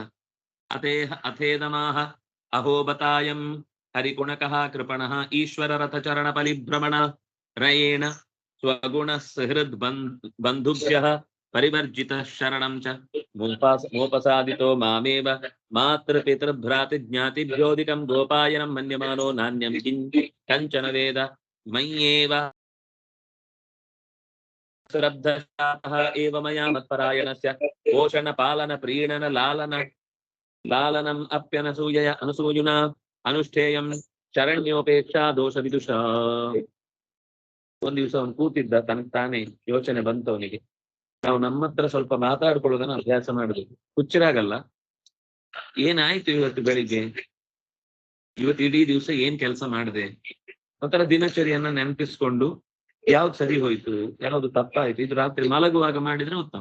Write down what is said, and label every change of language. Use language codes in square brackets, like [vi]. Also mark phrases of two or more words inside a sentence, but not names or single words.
[sa] ಅಥೇದಮಾಹ ಅಹೋಬತಾಯಂ ಹರಿಕುಣಕಃ ಕೃಪಣಃ ಈಶ್ವರ ರಥ ಚರಣ ಪರಿಭ್ರಮಣ ರಯೇಣ ಸ್ವಗುಣ ಸಹೃದ್ ಬಂಧುಭ್ಯಃ ಪರಿವರ್ಜಿತ ಶರಣಂ ಚ ಮೋಪಸಾದಿತೋ ಮಾಮೇವ ಮಾತೃ ಪಿತೃ ಭ್ರಾತಿ ಜ್ಞಾತಿಭ್ಯೋಧಿಕಂ ಗೋಪಾಯನಂ ಮನ್ಯಮಾನೋ ನಾಣ್ಯಂ ಕಂಚನ ವೇದ ಮಯ್ಯೇವ ಶ್ರದ್ಧಃ ಏವ ಮಯಾ ಮತ್ಪರಾಯಣಸ್ಯ ಪೋಷಣ ಪಾಲನ ಪ್ರೀಣನ ಲಾಲನಂ ಅಪ್ಯನಸೂಯಯ ಅನಸೂಯುನಾ ಅನುಷ್ಠೇಯಂ ಶರಣ್ಯೋಪೇಕ್ಷಾ ದೋಷ ವಿದುಷ. [kn] ಒಂದ್ ದಿವಸ ಅವನು ಕೂತಿದ್ದ, ತನಗೆ ತಾನೇ ಯೋಚನೆ ಬಂತು ಅವನಿಗೆ. ನಾವು ನಮ್ಮ ಹತ್ರ ಸ್ವಲ್ಪ ಮಾತಾಡ್ಕೊಳ್ಳೋದನ್ನ ಅಭ್ಯಾಸ ಮಾಡುದು, ಹುಚ್ಚರಾಗಲ್ಲ. ಏನಾಯ್ತು ಇವತ್ತು ಬೆಳಿಗ್ಗೆ, ಇವತ್ತು ಇಡೀ ದಿವಸ ಏನ್ ಕೆಲಸ ಮಾಡಿದೆ, ಒಂಥರ ದಿನಚರಿಯನ್ನ ನೆನಪಿಸ್ಕೊಂಡು ಯಾವ್ದು ಸರಿ ಹೋಯ್ತು, ಯಾವ್ದು ತಪ್ಪಾಯ್ತು, ಇದು ರಾತ್ರಿ ಮಲಗುವಾಗ ಮಾಡಿದ್ರೆ ಉತ್ತಮ.